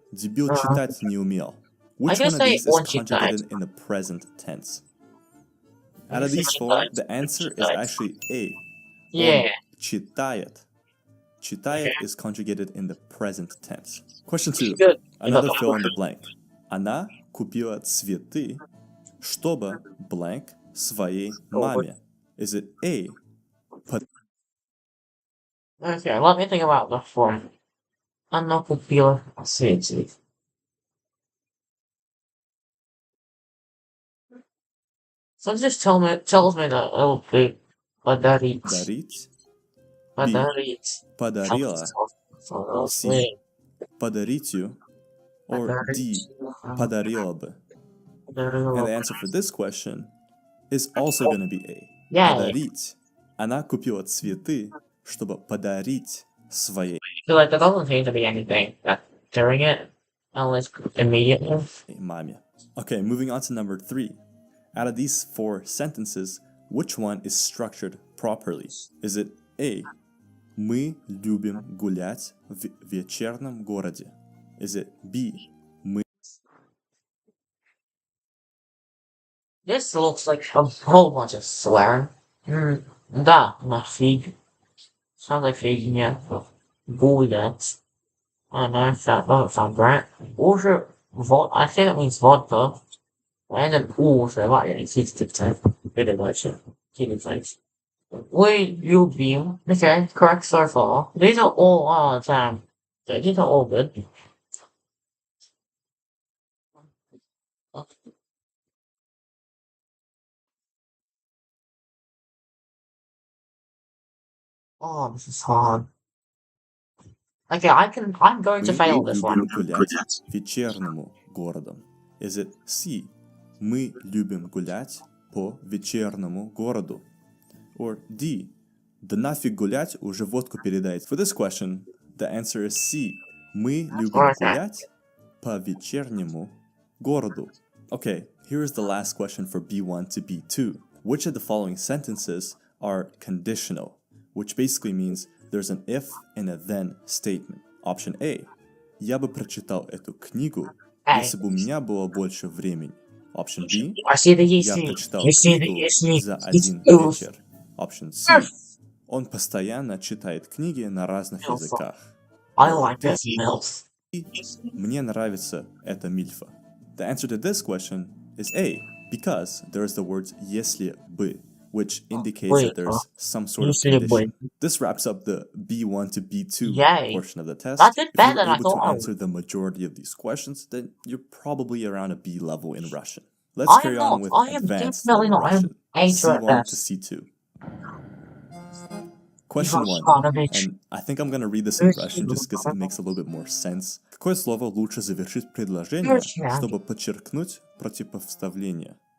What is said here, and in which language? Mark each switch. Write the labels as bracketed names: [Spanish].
[Russian] дебил читать не умел? [English] Which one of these is conjugated in the present tense? Out of these 4, the answer is actually A. Yeah. [Russian] Он читает. [English] Читает is conjugated in the present tense. Question 2. Another fill in the blank. [Russian] Она купила цветы, чтобы blank своей маме. [English] Is it A? Okay, let me think about the form. [Russian] Она купила цветы. [English] So just tells me that it'll be подарить. [Russian] Дарить. Подарить. Подарила. C. Подаритью. Or D. Подарила бы. [English] And the answer for this question is also going to be A. Yeah. [Russian] Подарить. Она купила цветы, чтобы подарить своей [English] Like there doesn't seem to be anything that's during it, unless immediately. [Russian] маме. [English] Okay, moving on to number 3. Out of these 4 sentences, which one is structured properly? Is it A? [Russian] Мы любим гулять в вечернем городе. [English] Is it B? Мы... This looks like a whole bunch of swearing. [Russian] Да, на фиг. [English] Sounds like фигня. [Russian] Гулять. [English] I don't know if that doesn't sound right. Also, I think it means vodka. And then also, like, it's 60%. Pretty much. Keep it nice. We, you, beam. Okay, correct so far. These are all, damn. These are all good. Oh, this is hard. Okay, I'm going to fail this one. [Russian] Мы любим гулять вечернему городу. [English] Is it C? [Russian] Мы любим гулять по вечернему городу. [English] Or D? [Russian] Да нафиг гулять, уже водку передает. [English] For this question, the answer is C. [Russian] Мы любим гулять по вечернему городу. [English] Okay, here is the last question for B1 to B2. Which of the following sentences are conditional? Which basically means there's an if and a then statement. Option A. [Russian] Я бы прочитал эту книгу, если бы у меня было больше времени. [English] Option B. [Russian] Я прочитал книгу за один вечер. [English] Option C. [Russian] Он постоянно читает книги на разных языках. [English] I like this milf. [Russian] Мне нравится эта мильфа. [English] The answer to this question is A, because there is the words [Russian] если бы, [English] which indicates that there's some sort of condition. This wraps up the B1 to B2 portion of the test. If you're able to answer the majority of these questions, then you're probably around a B level in Russian. Let's carry on with advanced level Russian, C1 to C2. Question 1, and I think I'm going to read this in Russian just because it makes a little bit more sense. [Russian] Какое слово лучше завершить предложение, чтобы подчеркнуть противопоставление?